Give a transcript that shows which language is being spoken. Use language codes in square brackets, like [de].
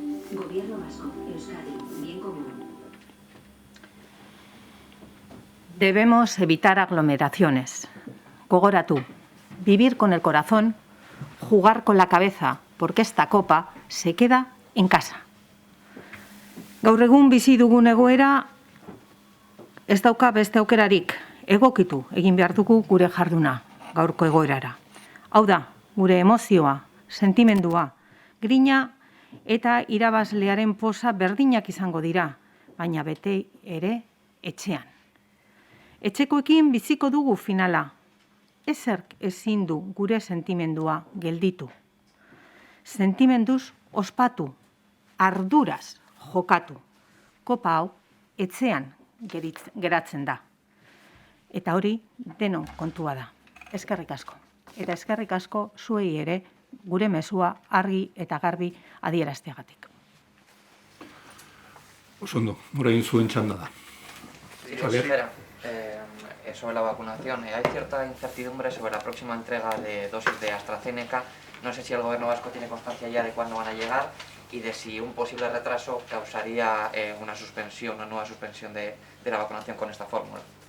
[es] Gobierno vasco, Euskadi, bien común. Debemos evitar aglomeraciones. Gogoratu, vivir con el corazón, jugar con la cabeza, porque esta copa se queda en casa. [eu] Gaur egun bizi dugun egoera ez dauka beste aukerarik, egokitu egin behar dugu gure jarduna gaurko egoerara. Hau da, gure emozioa, sentimendua, grina eta irabazlearen posa berdinak izango dira, baina bete ere etxean. Etxekoekin biziko dugu finala. Ezerk ezin du gure sentimendua gelditu. Sentimenduz ospatu, arduraz jokatu. Kopa hau etxean geratzen da. Eta hori denon kontua da. Eskerrik asko. Eta eskerrik asko zuei ere gure mezua argi eta garbi adierazteagatik. Osondo, orain zuen txanda da. [es] Sí, Javier. espera. Sobre la vacunación, hay cierta incertidumbre sobre la próxima entrega de dosis de AstraZeneca. No sé si el gobierno vasco tiene constancia ya de cuándo van a llegar y de si un posible retraso causaría una nueva suspensión de la vacunación con esta fórmula.